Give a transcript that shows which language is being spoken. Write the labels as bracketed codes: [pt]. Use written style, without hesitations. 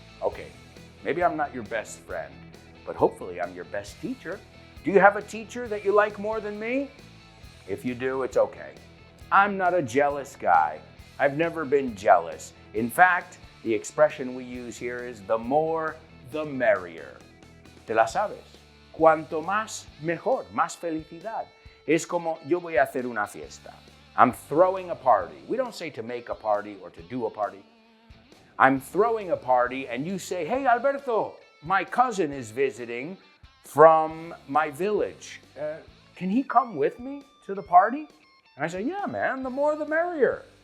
[en] Okay, maybe I'm not your best friend, but hopefully I'm your best teacher. Do you have a teacher that you like more than me? If you do, it's okay. I'm not a jealous guy. I've never been jealous. In fact, the expression we use here is the more, the merrier. [es] ¿Te la sabes? Cuanto más, mejor, más felicidad. Es como yo voy a hacer una fiesta. [en] I'm throwing a party. We don't say to make a party or to do a party. I'm throwing a party and you say, hey, Alberto, my cousin is visiting from my village. Can he come with me to the party? And I say, yeah, man, the more the merrier.